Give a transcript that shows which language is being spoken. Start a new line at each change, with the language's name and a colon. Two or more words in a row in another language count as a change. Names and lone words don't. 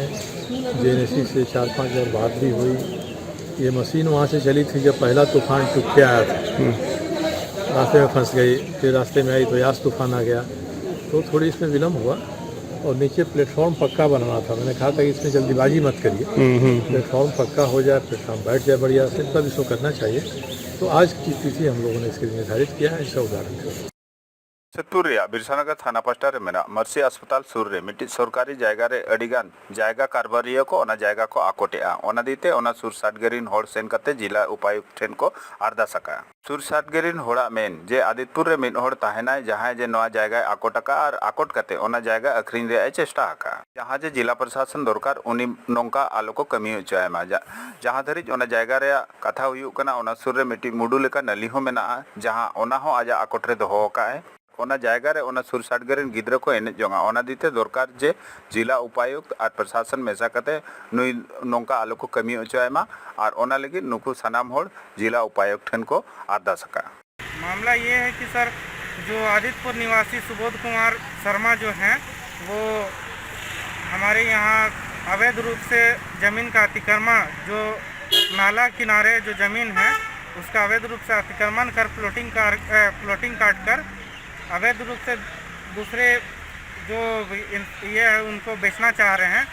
Hindi: जेएनएससी से 4-5 बार बात भी हुई। ये मशीन वहाँ से चली थी जब पहला तूफान चुप के आया था, रास्ते में फंस गई, फिर रास्ते में आई तो यास तूफान आ गया, तो थोड़ी इसमें विलम्ब हुआ। और नीचे प्लेटफॉर्म पक्का बनाना था, मैंने कहा था कि इसमें जल्दीबाजी मत करिए, प्लेटफॉर्म पक्का हो जाए, प्लेटफॉर्म बैठ जाए बढ़िया से, तब इसको करना चाहिए। तो आज की तिथि हम लोगों ने इसके लिए निर्धारित किया है, इसका उदाहरण है।
Santali: सतपुरिया बिरसानगर थाना पास्टा रे मेना मर्सी अस्पताल सुर रे मिट्टी सरकारी जायगा रे अडिगान जायगा कारबारिया को ओना जायगा को आकोटेआ ओना दीते ओना सुर सातगेरिन होड़ सेन कते
Hindi: जिला उपायुक्त
Santali: ठेन को आरदा सका सुर सातगेरिन होड़ा मेन जे आदितपुर रे मिन होड़ ताहेनाय जहां जे नवा जायगा आकोटका और आकोट कते ओना जायगा अखरिन रे चेष्टा आका जहां जे
Hindi: जिला प्रशासन
Santali: दरकार उनी नोंका आलो को कमी होचायमा जहां धरिज ओना जायगा रे कथा हुयु कना ओना सुर रे मिट्टी मुडू लेका नली हो मेना जहां ओना हो आजा आकोट रे दोहो काए ओना जायगा रे ओना सुर सातगेरिन गिद्रा को एने जोंगा ओना दीते दरकार जे
Hindi: जिला उपायुक्त और प्रशासन
Santali: मेसा कते नुई नोंका आलो को कमी होचायमा और ओना लगी नुकु सनाम होड़ जिला उपायुक्त ठन को आदा सका।
Hindi: मामला ये है कि सर जो आदितपुर निवासी सुबोध कुमार शर्मा जो हैं वो हमारे यहाँ अवैध रूप से ज़मीन का अतिक्रमण जो नाला किनारे जो ज़मीन है उसका अवैध रूप से अतिक्रमण कर प्लॉटिंग काट कर अवैध रूप से दूसरे जो ये है उनको बेचना चाह रहे हैं।